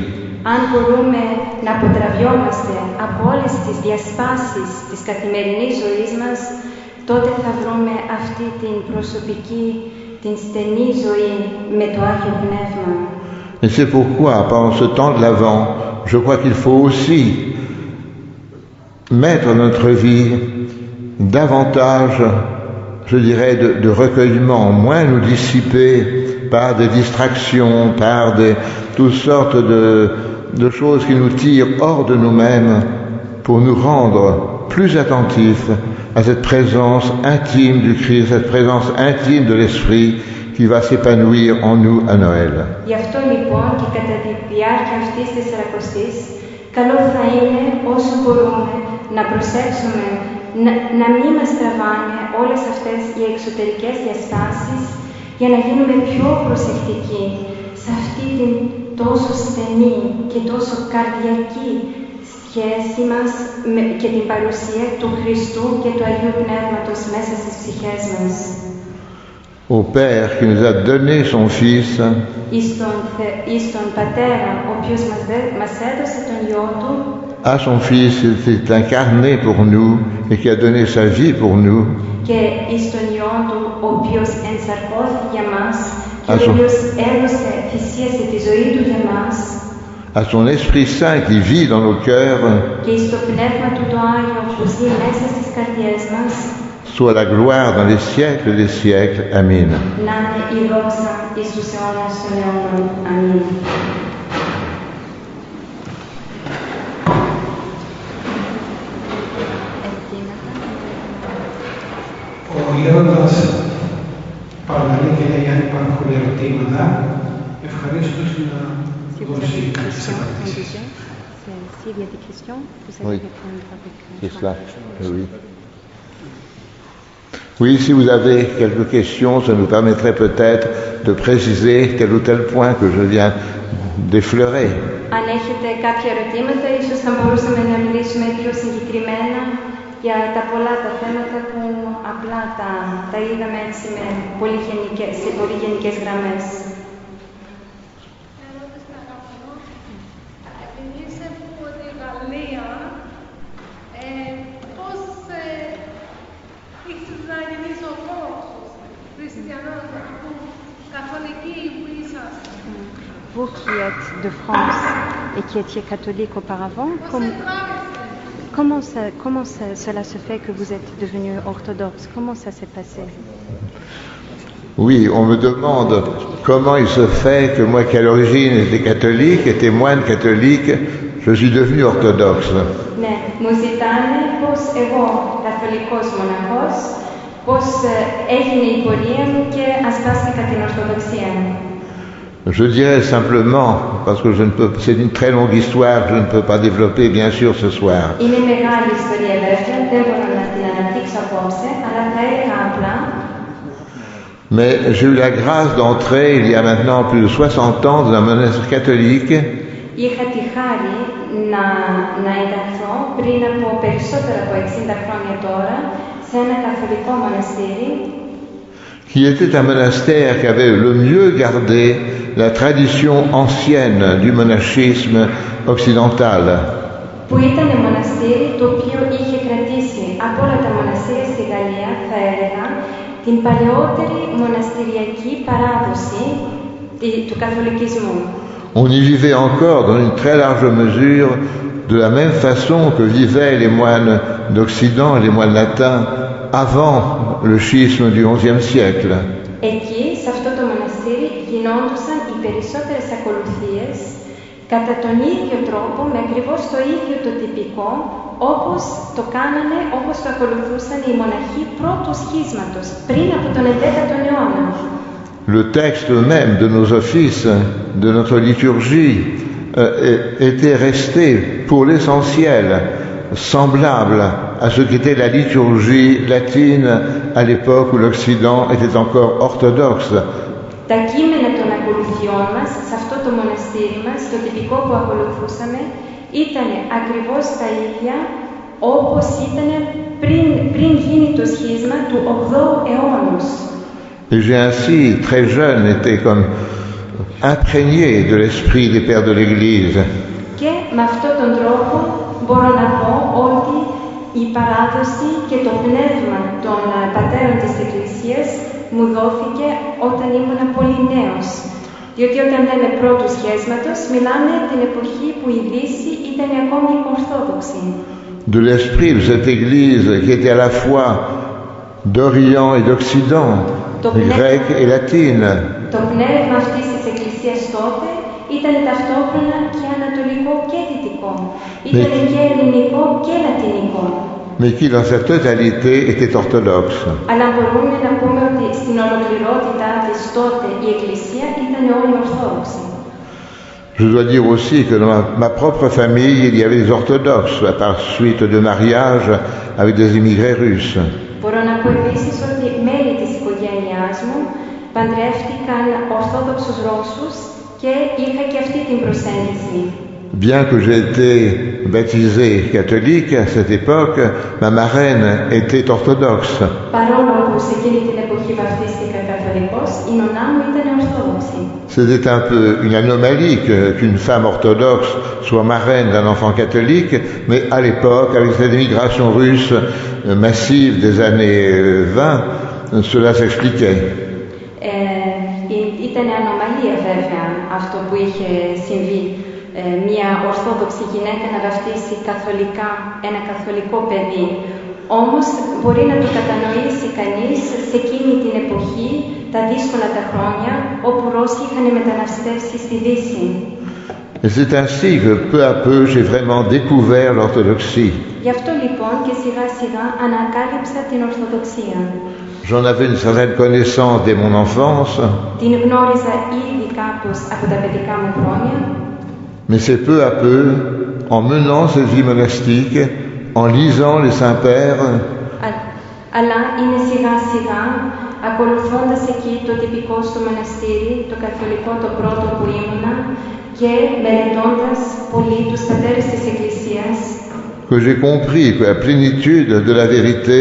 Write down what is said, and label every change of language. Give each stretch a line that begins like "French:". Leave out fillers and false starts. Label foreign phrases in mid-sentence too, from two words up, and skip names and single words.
Greek: Αν μπορούμε να αποτραβιόμαστε από όλες τις διασπάσεις της καθημερινής ζωής μας, τότε θα βρούμε αυτή την προσωπική, την στενή ζωή με το Άγιο Πνεύμα.
French: Et c'est pourquoi, pendant ce temps de l'Avent, je crois qu'il faut aussi mettre notre vie davantage, je dirais, de recueillement, moins nous dissiper par des distractions, par toutes sortes de choses qui nous tirent hors de nous-mêmes pour nous rendre plus attentifs à cette présence intime du Christ, cette présence intime de l'Esprit qui va s'épanouir en nous à Noël.
Greek: Γι' αυτό λοιπόν και κατά τη διάρκεια αυτής της Σαρακοστής, καλό θα είναι όσο μπορούμε να προσέξουμε να μην μας τραβάνε όλες αυτές οι εξωτερικές διαστάσεις για να γίνουμε πιο προσεκτικοί σε αυτή την τόσο στενή και τόσο καρδιακή σχέση μας και την παρουσία του Χριστού και του Αγίου Πνεύματος μέσα στις ψυχές μας.
French: Au Père qui nous a donné son Fils,
Greek: Εις τον Πατέρα, ο οποίος μας έδωσε τον Υιό Του,
French: à son Fils qui s'est incarné pour nous et qui a donné sa vie pour nous,
Greek: και εις τον Υιό Του, ο οποίος ενσαρκώθηκε για μας και ο Άσο. οποίος έδωσε, θυσίασε τη ζωή Του για μας,
French: à son Esprit Saint qui vit dans nos cœurs,
Greek: και εις το Πνεύμα Του το Άγιο που ζει μέσα στις καρδιές μας,
French: soit la gloire dans les siècles des siècles. Amen.
Greek: να είναι η δόξα εις τους αιώνας των αιώνων. Αμήν. Ο Λέοντας παραλαλεί και λέει αν υπάρχουν ερωτήματα, ευχαρίστως να
French: Si vous avez
Greek: δώσει
French: des
Greek: κάποιες
French: questions, on
Greek: απαντήσεις.
French: disait, s'il y a des questions, vous allez Oui. répondre avec C'est cela. Oui. Oui, si vous avez quelques questions, ça nous permettrait peut-être de préciser tel ou tel point que je viens d'effleurer.
Greek: Αν έχετε κάποια ερωτήματα, ίσως θα μπορούσαμε να μιλήσουμε πιο συγκεκριμένα για τα πολλά τα θέματα που απλά τα είδαμε έτσι σε πολύ γενικές γραμμές. Ερώτηση αγαπητό. Επειδή είσαι από τη Γαλλία, πώς ήθελες να γίνεις ορθόδοξος, χριστιανός, καθολική που είσαστε?
French: Vous qui êtes de France et qui étiez catholique auparavant, comment cela se fait que vous êtes devenu orthodoxe? Comment ça s'est passé? Oui, on me demande comment il se fait que moi qui à l'origine étais catholique, étais moine catholique, je suis devenu orthodoxe.
Greek: Ναι, μου ζητάνε πώς εγώ, καθολικός μοναχός, πώς έγινε η πορεία μου και ασπάστηκα την Ορθοδοξία.
French: Je dirais simplement, parce que c'est une très longue histoire que je ne peux pas développer bien sûr ce soir.
Greek: Είναι μεγάλη ιστορία βέβαια, δεν μπορώ να την αναπτύξω απόψε, αλλά θα έλεγα απλά.
French: Mais j'ai eu la grâce d'entrer il y a maintenant plus de 60 ans dans un monastère catholique
Greek: Είχα τη χάρη να ενταχθώ πριν από περισσότερα από 60 χρόνια τώρα σε ένα καθολικό μοναστήρι,
French: qui était un monastère qui avait le mieux gardé la tradition ancienne du monachisme occidental.
Greek: που ήταν μοναστήρι το οποίο είχε κρατήσει από όλα τα μοναστήρια στη Γαλλία, θα έλεγα, την παλαιότερη μοναστηριακή παράδοση του καθολικισμού.
French: On y vivait encore dans une très large mesure de la même façon que vivaient les moines d'Occident et les moines latins avant le schisme du XIe siècle.
Greek: Εκεί, σε αυτό το μοναστήρι, γινόντουσαν οι περισσότερες ακολουθίες κατά τον ίδιο τρόπο, με ακριβώς το ίδιο το τυπικό, όπως το ακολουθούσαν οι μοναχοί πρώτου σχίσματος, πριν από τον 11ο αιώνα.
French: Le texte même de nos offices, de notre liturgie, était resté pour l'essentiel semblable à ce qu'était la liturgie latine à l'époque où l'Occident était encore orthodoxe.
Greek: Τα κείμενα των ακολουθιών μας, σε αυτό το μοναστήρι μας, το τυπικό που ακολουθούσαμε, ήταν ακριβώς τα ίδια όπως ήταν πριν γίνει το σχίσμα του 8ου αιώνος.
French: Et j'ai ainsi, très jeune, été comme imprégné de l'esprit des pères de l'Église.
Greek: Και με αυτόν τον τρόπο μπορώ να πω ότι η παράδοση και το πνεύμα των πατέρων της Εκκλησίας μου δόθηκε όταν ήμουν πολύ νέος. Διότι όταν λέμε πρώτου σχέσματος, μιλάμε την εποχή που η Δύση ήταν ακόμη ορθόδοξη.
French: De l'esprit de cette Église qui était à la fois d'Orient et d'Occident, grecque et latine.
Greek: Το πνεύμα αυτής της Εκκλησίας τότε ήταν ταυτόχρονα και ανατολικό και δυτικό. Ήταν και ελληνικό και λατινικό.
French: Mais qui dans sa totalité était orthodoxe.
Greek: Αλλά μπορούμε να πούμε ότι στην ολοκληρότητά της τότε η Εκκλησία ήταν όλη ορθόδοξη.
French: Je dois dire aussi que dans ma propre famille, il y avait des orthodoxes, à part suite de mariage avec des immigrés russes.
Greek: Μπορώ να πω επίσης ότι μέλη της οικογένειάς μου παντρεύτηκαν ορθόδοξους Ρώσους και είχα και αυτή την προσέγγιση.
French: Bien que j'ai été baptisé catholique à cette époque, ma marraine était orthodoxe.
Greek: Παρόλο που σε εκείνη την εποχή βαφτίστηκα καθολικός, η νονά μου ήταν ορθόδοξη.
French: C'était un peu une anomalie qu'une femme orthodoxe soit marraine d'un enfant catholique, mais à l'époque, avec cette émigration russe massive des années 20, cela s'expliquait.
Greek: Ήταν ανομαλία βέβαια αυτό που είχε συμβεί. Μια ορθόδοξη γυναίκα να βαφτίσει καθολικά ένα καθολικό παιδί. Όμως μπορεί να το κατανοήσει κανείς σε εκείνη την εποχή, τα δύσκολα τα χρόνια, όπου Ρώσοι είχαν μεταναστεύσει στη Δύση.
French: Et c'est ainsi que peu à peu j'ai vraiment découvert l'orthodoxie.
Greek: Γι' αυτό λοιπόν και σιγά σιγά ανακάλυψα την Ορθοδοξία.
French: J'en avais une certaine connaissance dès mon enfance.
Greek: Την γνώριζα ήδη κάπως από τα παιδικά μου χρόνια.
French: Mais c'est peu à peu, en menant cette vie monastique, en lisant les Saints-Pères,
Greek: αλλά είναι σιγά σιγά, ακολουθώντας εκεί το τυπικό στο μοναστήρι, το καθολικό το πρώτο που ήμουνα, και μελετώντας πολύ τους πατέρες της Εκκλησίας,
French: que j'ai compris que la plénitude de la vérité,